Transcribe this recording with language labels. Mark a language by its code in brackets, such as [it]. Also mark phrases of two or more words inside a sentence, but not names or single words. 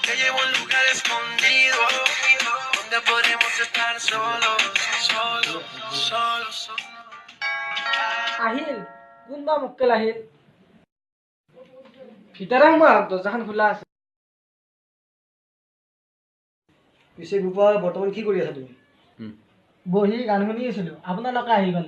[es] llevo a un lugar escondido donde podremos estar solos, solos, solos, solos. [as] আহিল কোনবা মক্কেল আহিল ভিতৰে সোমা দৰ্জাখন খোলা আছে পিছে গোপাল বৰ্তমান কি কৰি আছা তুমি বহি গান শুনি আছিলো আপোনালোকে আহি পালে